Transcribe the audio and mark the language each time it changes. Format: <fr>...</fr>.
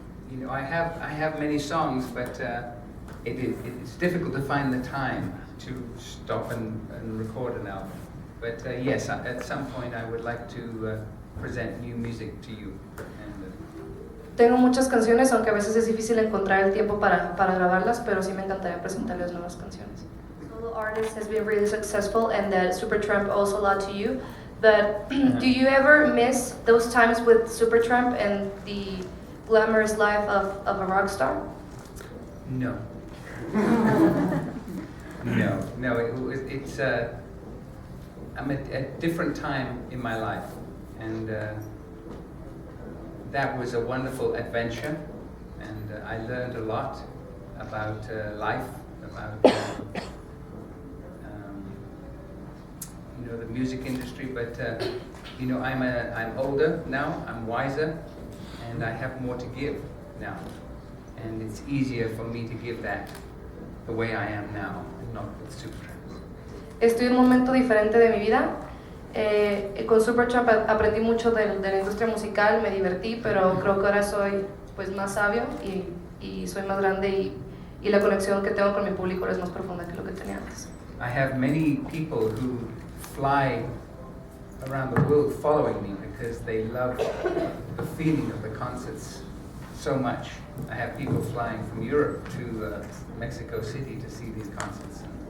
<en>You know, I have many songs, but it's difficult to find the time to stop and record an album. But yes, at some point I would like to present new music to you.</en> <es>Tengo muchas canciones, aunque a veces es difícil encontrar el tiempo para grabarlas, pero sí me encantaría presentarles nuevas canciones.</es> <en>Solo artist has been really successful, and that SUPERTRAMP owes a lot to you. But do you ever miss those times with SUPERTRAMP and the glamorous life of a rock star? No. No. It's I'm at a different time in my life, and that was a wonderful adventure, and I learned a lot about life, about you know, the music industry. But you know, I'm older now, I'm wiser, and I have more to give now, and it's easier for me to give that the way I am now, and not with SUPERTRAMP.</en> <es>Estoy en un momento diferente de mi vida. Con SUPERTRAMP aprendí mucho de la industria musical, me divertí, pero creo que ahora soy pues más sabio y soy más grande y la conexión que tengo con mi público es más profunda que lo que tenía antes.</es> <en>I have many people who fly around the world following me because they love the feeling of the concerts so much. I have people flying from Europe to Mexico City to see these concerts.</en>